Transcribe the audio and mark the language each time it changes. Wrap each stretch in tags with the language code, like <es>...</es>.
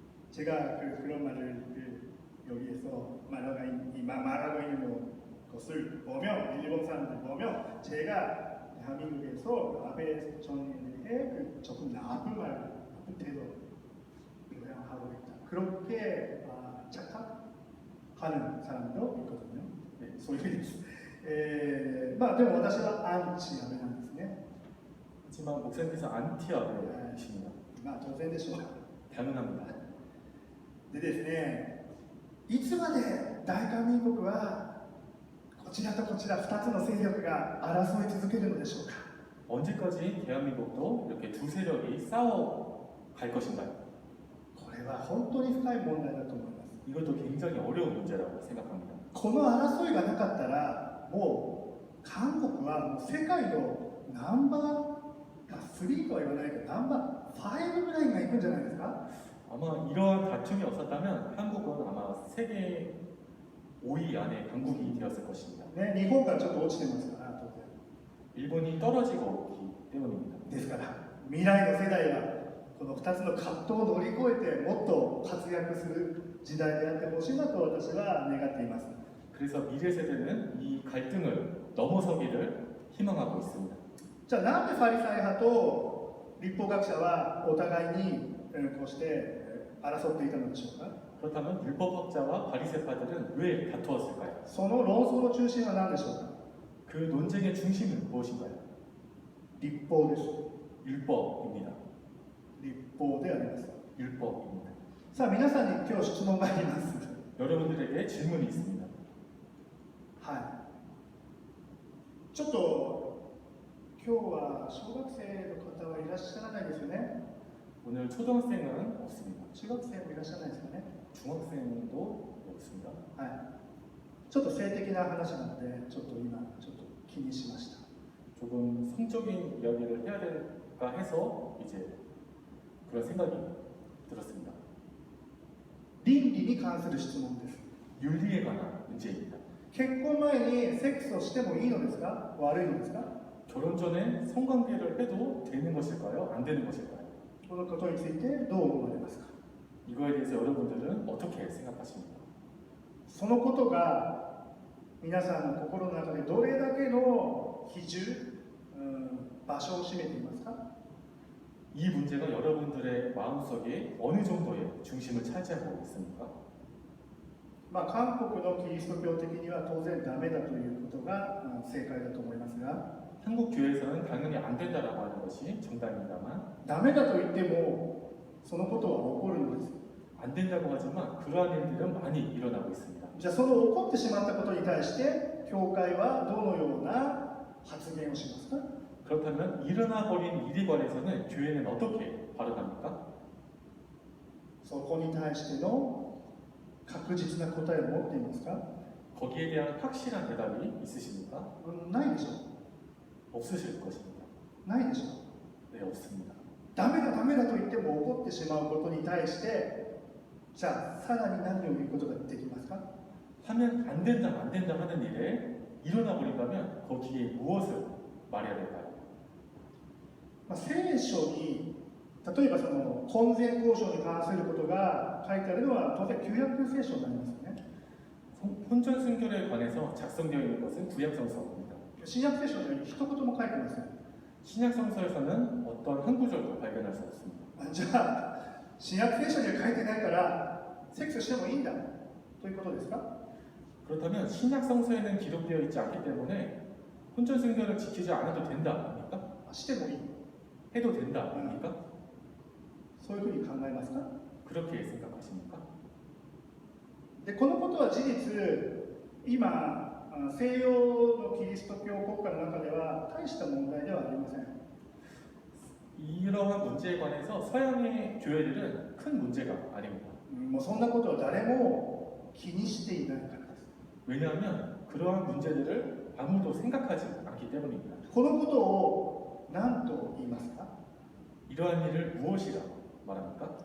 <ko>제가 그런 말을 여기에서 말하고 있는 것을 보면 일본 사람들 보면 제가 대한민국에서 아베 전에 조금 나쁜 태도를 하고 있다. 그렇게 착각하는 사람도 있거든요.</ko> <ja>네, そういう意味です。でも私はアンチアベなんですね。</ja> <ko>하지만 목사님께서 안티 아베이십니다.</ko> <ja>当然でしょう。</ja> <ko>당연합니다.</ko> <ja>でですね、いつまで大韓民国はこちらとこちら2つの勢力が争い続けるのでしょうか。</ja> <ko>언제까지 대한민국도 이렇게 두 세력이 싸워갈 것인가요?</ko> <ja>これは本当に深い問題だと思います。</ja> <ko>이것도 굉장히 어려운 문제라고 생각합니다.</ko> <ja>この争いがなかったらもう韓国はもう世界のナンバー3とは言わないけどナンバー5ぐらいがいくんじゃないですか。</ja> <ko>아마 이러한 다툼이 없었다면 한국은 아마 세계 5위 안에 강국이 되었을 것입니다.</ko> <ja>ね、日本がちょっと落ちてますから当然。</ja> <ko>일본이 떨어지고 있기 때문입니다.</ko> <ja>ですから未来の世代はこの2つの葛藤を乗り越えてもっと活躍する時代であってほしいなと私は願っています。</ja> <ko>그래서 미래 세대는 이 갈등을 넘어서기를 희망하고 있습니다.</ko> <ja>じゃあなんでファリサイ派と立法学者はお互いにこうして争っていたのでしょうか。</ja> <ko>그렇다면 율법학자와 바리새파들은 왜 다투었을까요?</ko> <ja>その論争の中心は何でしょうか。</ja> <ko>그 논쟁의 중심은 무엇인가요?</ko> <ja>立法です。</ja> <ko>율법입니다.</ko> <ja>立法であります。</ja> <ko>율법입니다.</ko> <ja>さあ皆さんに今日質問があります。</ja> <ko>여러분들에게 질문이 있습니다.</ko> <ja>はい。ちょっと今日は小学生の方はいらっしゃらないですよね。</ja> <ko>오늘 초등학생은 없습니다.</ko> <ja>中学生もいらっしゃらないですよね。</ja> <ko>중학생도 없습니다.</ko> <ja>はい。ちょっと性的な話なので、ちょっと今ちょっと気にしました。</ja> <ko>조금 성적인 이야기를 해야 될까 해서 이제 그런 생각이 들었습니다.</ko> <ja>倫理に関する質問です。</ja> <ko>윤리에 관한 문제입니다.</ko> <ja>結婚前にセックスをしてもいいのですか、悪いのですか。</ja> <ko>결혼 전에 성관계를 해도 되는 것일까요? 안 되는 것일까요?</ko> <ja>このことについてどう思われますか。</ja> <ko>이거에 대해서 여러분들은 어떻게 생각하십니까?</ko> <ja>そのことが皆さんの心の中でどれだけの比重、場所を占めていますか。</ja> <ko>이 문제가 여러분들의 마음속에 어느 정도의 중심을 차지하고 있습니까?</ko> <ja>まあ、韓国のキリスト教的には当然ダメだということが正解だと思いますが、</ja> <ko>한국 교회에서는 당연히 안 된다라고 하는 것이 정답입니다만</ko> <ja>ダメだと言ってもそのことは起こるのです。</ja> <ko>안 된다고 하지만 그러한 일들은 많이 일어나고 있습니다.</ko> <ja>じゃあその起こってしまったことに対して教会はどのような発言をしますか。</ja> <ko>그렇다면 일어나 버린 일에 관해서는 교회는 어떻게 발언합니까?</ko> <ja>そこに対しての確実な答えを持っていますか。</ja> <ko>거기에 대한 확실한 대답이 있으십니까?</ko> <ja>ないでしょ</ja> <ko>없으실 것입니다.</ko> <ja>う。ないでしょう。</ja> <ko>네, 없습니다.</ko> <ja>ダメだダメだと言っても起こってしまうことに対してじゃあさらに何を言うことができますか。</ja> <ko>하면 안 된다 하는 일에 일어나 버린다면 거기에 무엇을 말해야 될까요?</ko> <ja>まあ、聖書に例えばその婚前交渉に関することが書いてあるのは当然旧約聖書になりますよね。</ja> <ko>혼전 순결에 관해서 작성되어 있는 것은 구약성서입니다.</ko> <ja>新約聖書には一言も書いてません。</ja> <ko>신약성서에서는 어떤 한 구절도 발견할 수 없습니다.</ko> <ja>じゃあ新約聖書には書いてないからセックスしてもいいんだということですか。</ja> <ko>그렇다면 신약성서에는 기록되어 있지 않기 때문에 혼전 순결을 지키지 않아도 된다입니까?</ko> <ja>してもいい</ja> <ko>해도 된다입니까?</ko> <ja>そういうふうに考えますか。</ja> <ko>그렇게 생각하십니까?</ko> <ja>でこのことは事実今西洋のキリスト教国家の中では大した問題ではありません。</ja> <ko>이러한 문제에 관해서 서양의 교회들은 큰 문제가 아닙니다.</ko> <ja>もうそんなことは誰も気にしていないからです。</ja> <ko>왜냐하면 그러한 문제들을 아무도 생각하지 않기 때문입니다.</ko> <ja>このことを何と言いますか。</ja> <ko>이러한 일을 무엇이라고 말합니까?</ko>